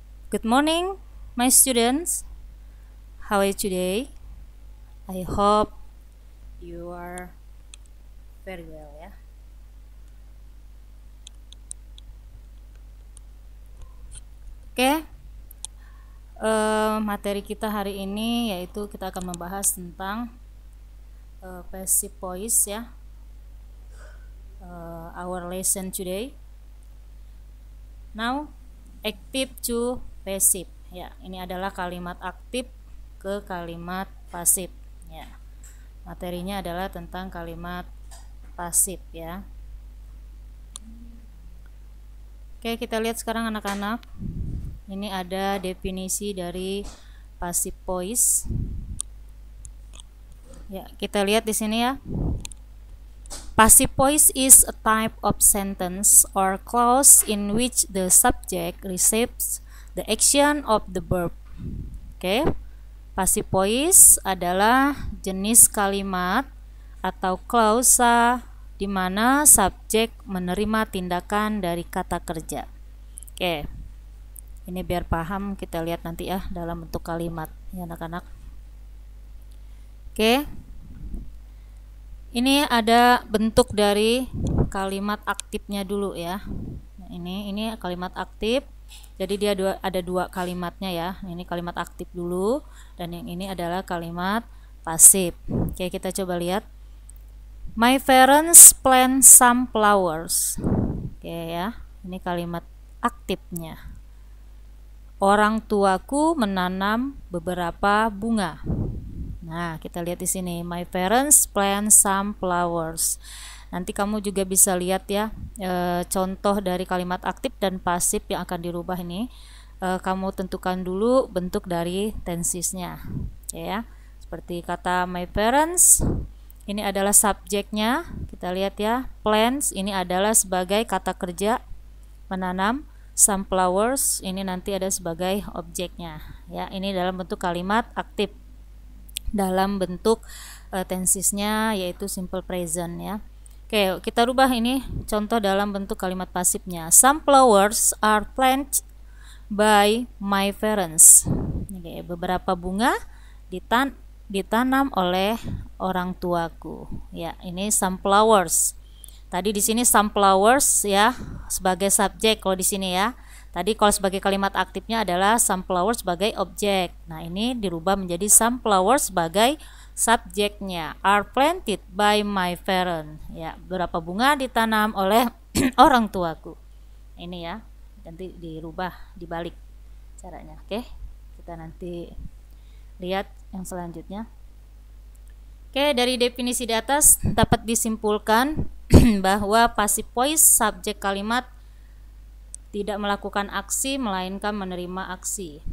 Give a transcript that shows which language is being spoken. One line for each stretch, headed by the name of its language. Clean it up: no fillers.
English: Good morning, my students. How are you today? I hope you are very well, ya.
Indonesian: Oke, materi kita hari ini yaitu kita akan membahas tentang passive voice, ya.
English: Our lesson today. Now, active to passive.
Indonesian: Ya, ini adalah kalimat aktif ke kalimat pasif. Ya, materinya adalah tentang kalimat pasif, ya. Oke, kita lihat sekarang anak-anak. Ini ada definisi dari passive voice. Ya, kita lihat di sini ya.
English: Passive voice is a type of sentence or clause in which the subject receives the action of the verb.
Indonesian: Oke. Passive voice adalah jenis kalimat atau klausa di mana subjek menerima tindakan dari kata kerja. Oke. Ini biar paham kita lihat nanti ya dalam bentuk kalimat ya anak-anak. Oke. Ini ada bentuk dari kalimat aktifnya dulu ya. Nah, ini kalimat aktif. Jadi dia ada dua kalimatnya ya. Ini kalimat aktif dulu dan yang ini adalah kalimat pasif. Oke, kita coba lihat.
English: My parents plant some flowers.
Indonesian: Oke ya. Ini kalimat aktifnya. Orang tuaku menanam beberapa bunga. Nah, kita lihat di sini,
English: my parents plant some flowers.
Indonesian: Nanti kamu juga bisa lihat ya contoh dari kalimat aktif dan pasif yang akan dirubah ini. Kamu tentukan dulu bentuk dari tensisnya, ya. Seperti kata
English: my parents,
Indonesian: ini adalah subjeknya. Kita lihat ya, plants ini adalah sebagai kata kerja menanam.
English: Some flowers
Indonesian: ini nanti ada sebagai objeknya. Ya, ini dalam bentuk kalimat aktif. Dalam bentuk tensisnya yaitu simple present ya. Oke, kita rubah ini contoh dalam bentuk kalimat pasifnya.
English: Some flowers are planted by my parents.
Indonesian: Oke, beberapa bunga ditanam oleh orang tuaku. Ya, ini
English: some flowers.
Indonesian: Tadi di sini some flowers ya sebagai subjek kalau di sini ya. Tadi kalau sebagai kalimat aktifnya adalah
English: some flowers
Indonesian: sebagai objek. Nah, ini dirubah menjadi
English: some flowers
Indonesian: sebagai subjeknya.
English: Are planted by my parents.
Indonesian: Ya, beberapa bunga ditanam oleh orang tuaku. Ini ya. Nanti dirubah dibalik caranya. Oke. Kita nanti lihat yang selanjutnya. Oke, dari definisi di atas dapat disimpulkan bahwa passive voice subjek kalimat tidak melakukan aksi melainkan menerima aksi.